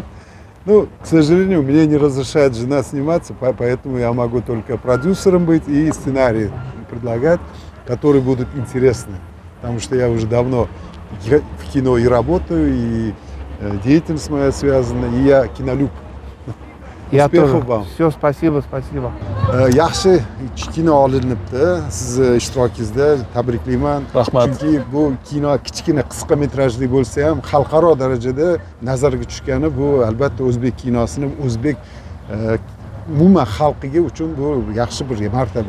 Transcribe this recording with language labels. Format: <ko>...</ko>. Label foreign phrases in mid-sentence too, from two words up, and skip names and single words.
<ru>Ну, к сожалению, мне не разрешает жена сниматься, поэтому я могу только продюсером быть и сценарии предлагать, которые будут интересны. Потому что я уже давно в кино и работаю, и деятельность моя связана, и я кинолюб. Я Успехов тоже. вам. Все, спасибо.</ru> <uz>Yaxshi kino olinibdi. Sizni ishtirokingizda tabriklayman. Rahmat. Chunki bu kino kichkina qisqa metrajli bo'lsa ham xalqaro darajada nazarga tushgani bu albatta o'zbek kinosini o'zbek umuman xalqiga uchun bu yaxshi bir martaba.</uz>